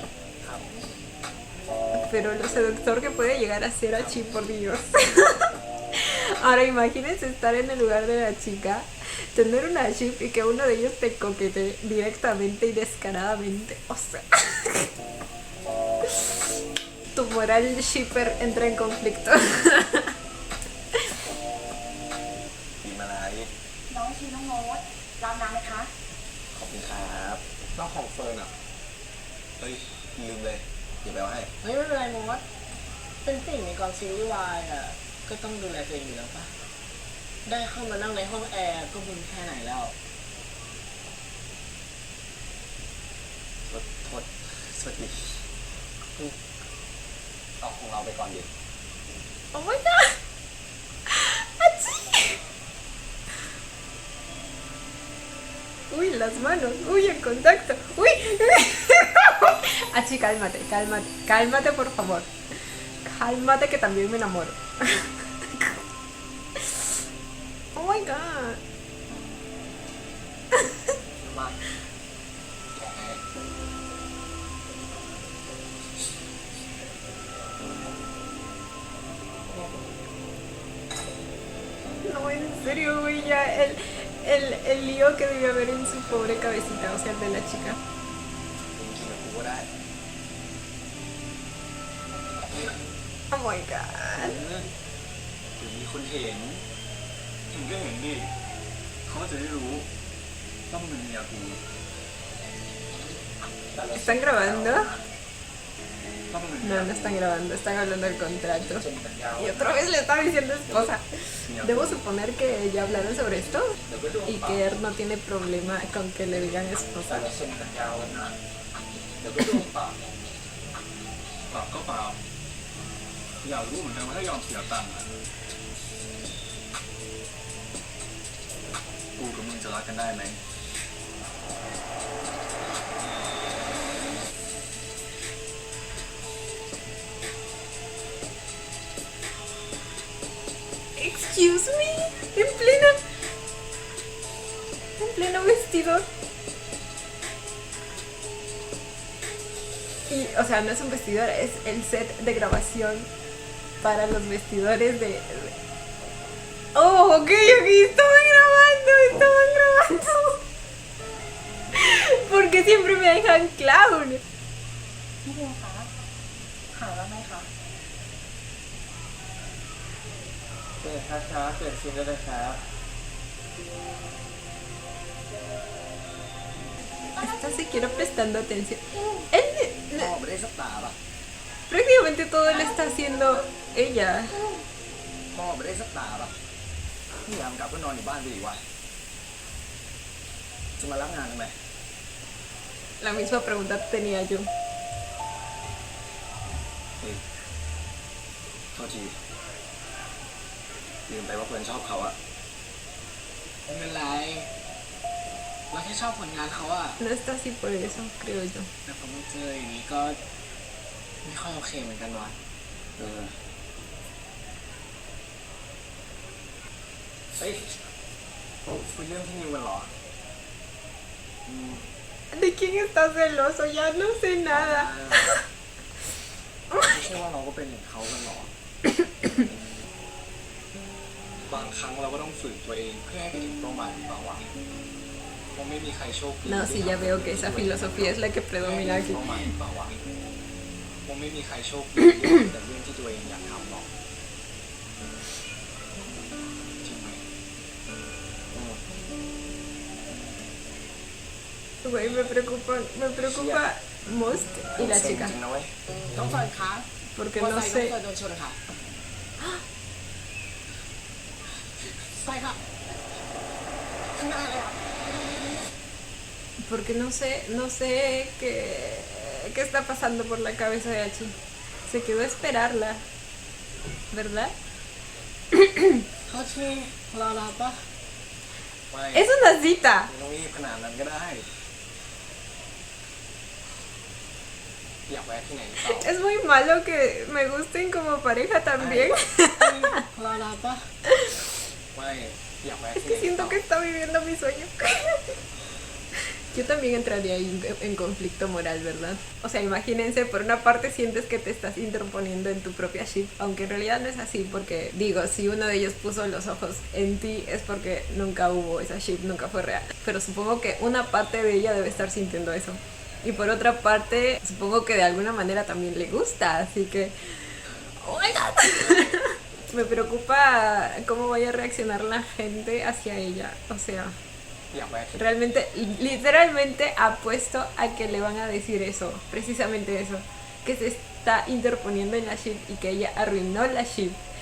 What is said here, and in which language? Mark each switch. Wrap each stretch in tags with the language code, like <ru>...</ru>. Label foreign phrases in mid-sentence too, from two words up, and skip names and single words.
<es>Pero lo seductor que puede llegar a ser Achi, por Dios. Ahora imagínense estar en el lugar de la chica, tener una ship y que uno de ellos te coquetee directamente y descaradamente. O sea, tu moral shipper entra en conflicto.</es> <th>ปีมาลาย น้องชีน้องโน้ตรับน้ำไหมคะ ขอบคุณครับน้องของเฟิร์นอ่ะ เฮ้ย ลืมเลย เดี๋ยวไปเอาให้ เฮ้ยไม่เป็นไรมดเป็นสิ่งในกองซีรีส์วายอ่ะก็ต้องดูแลตัวเองอยู่แล้วปะได้เข้ามานั่งในห้องแอร์ก็บุญแค่ไหนแล้ว โทษสวัสดีเอาของเราไปก่อนดิ</th> <en>Oh my god.</en> <es>Achi. Uy, las manos. Uy, el contacto. Uy. Achi, cálmate, cálmate. Cálmate, por favor. Cálmate que también me enamoro. Oh my god.</es> <th>มาแก</th> <es>No, en serio, güey, ya el lío que debió haber en su pobre cabecita, o sea, el de la chica.</es> <th>มึงกินกับกูก็ได้</th> <en>Oh my god.</en> <th>เดี๋ยวมีคนเห็นก็เห็นดิเขาจะได้รู้ว่ามึงเป็นเมียกู แต่เรา</th> <es>¿Están grabando?</es> <th>ว่ามึงเป็นเมี</th> <es>No,</es> <th>ย</th> <es>no están grabando, están hablando del contrato.</es> <th>เซ็นสัญญา</th> <es>Y otra vez le estaba diciendo esposa. Debo suponer que ya hablaron sobre esto</es> <th>เดี๋ยวไปดู</th> <es>y que él no tiene problema con que le digan</es> <th>แต่</th> <es>esposa.</es> <th>เราเซ็นสัญญาวันนั้นเดี๋ยวไปดูปาก เปล่าก็เปล่าอยากรู้เหมือนกันว่าถ้ายอมเสียตังค์อะกูกับมึงจะรักกันได้ไหม</th> <en>Excuse me,</en> <es>en pleno vestidor. Y, o sea, no es un vestidor, es el set de grabación para los vestidores de... Oh, ok, estaban grabando. ¿Por qué siempre me dejan clown?</es> <th>พี่เบียร์คะหายแล้วไหมคะ เปลี่ยนช้าๆเปลี่ยนซีนได้เลยครับ</th> <es>Está siquiera prestando atención. Él,</es> <th>พ่อไม่ได้สักตาป่ะ</th> <es>prácticamente todo lo está haciendo ella.</es> <th>พ่อไม่ได้สักตาป่ะพี่ยามกลับก็นอนอยู่บ้านไปอีกวันจะมารับงานทำไม</th> <es>La misma pregunta tenía yo.</es> <th>เฮ้ยโทษทีลืมไปว่าเพื่อนชอบเขาอะ ไม่เป็นไรเราแค่ชอบผลงานเขาอะ</th> <es>No está así por eso, creo yo.</es> <th>แต่พอมาเจออย่างนี้ก็ไม่ค่อยโอเคเหมือนกันว่ะ เออเฮ้ยคุยเรื่องพี่นิวกันเหรอ</th> <es>¿De quién está celoso? Ya no sé nada.</es> <th>ไม่ใช่ว่าเราก็เป็นอย่างเขากันหรอ บางครั้งเราก็ต้องฝืนตัวเองเพื่อให้ไปถึงเป้าหมายของเราอะคงไม่มีใครโชคดี</th> <es>No, sí, ya veo que esa filosofía es la que</es> <th>เพื่อให้</th> <es>predomina</es> <th>ไปถึ</th> <es>aquí.</es> <th>งเป้าหมายของเราอะคงไม่มีใครโชคดีแต่เรื่องที่ตัวเองอยากทำหรอกจริงไหม</th> <es>Güey, me preocupa Most y la</es> <th>จริง</th> <es>chica.</es> <th>นะเว้ย ต้องเฟิร์นคะ</th> <es>Porque</es> <th>มอ</th> <es>no</es> <th>ไซค์ต้อง</th> <es>sé,</es> <th>เฟิร์นโดนชนค่ะใช่ค่ะข้างหน้าเลยค่ะ</th> <es>porque no sé qué está pasando por la cabeza de Hachi. Se quedó a esperarla, ¿verdad?</es> <th>โทษทีรอปะ ไม่</th> <es>Es una cita.</es> <th>ไม่ต้องรีบขนาดนั้นก็ได้ อยากแวะที่ไหนหรือเปล่า</th> <es>Es muy malo que me gusten como pareja también.</es> <th>รอปะ ไม่อยากแวะ</th> <es>Es</es> <th>ที่ไหน</th> <es>que</es> <th>หรือ</th> <es>siento</es> <th>เป</th> <es>que</es> <th>ล่า</th> <es>está viviendo mi sueño. Yo también entraría ahí en conflicto moral, ¿verdad? O sea, imagínense, por una parte sientes que te estás interponiendo en tu propia ship, aunque en realidad no es así, porque digo, si uno de ellos puso los ojos en ti es porque nunca hubo esa ship, nunca fue real. Pero supongo que una parte de ella debe estar sintiendo eso. Y por otra parte, supongo que de alguna manera también le gusta, así que...</es> <en>¡Oh my God!</en> <es>Me preocupa cómo vaya a reaccionar la gente hacia ella, o sea...</es> <th>อยากแวะที่</th> <es>Realmente, literalmente apuesto a que le van a decir eso, precisamente eso, que se está interponiendo en la ship y que ella arruinó la ship.</es>